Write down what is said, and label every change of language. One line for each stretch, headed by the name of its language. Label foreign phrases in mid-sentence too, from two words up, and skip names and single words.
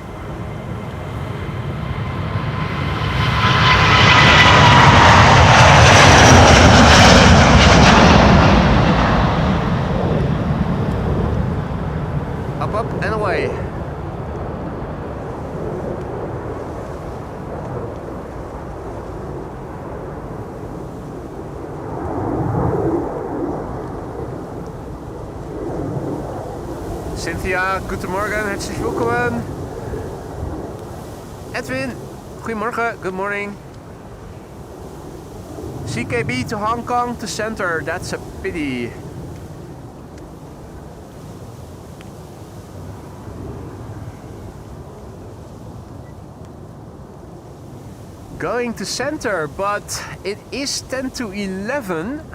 English: Up and away.
German: Cynthia, guten Morgen, herzlich willkommen.
Dutch: Edwin, goedemorgen,
English: good morning. CKB to Hong Kong to center, that's a pity. Going to center, but it is 10 to 11.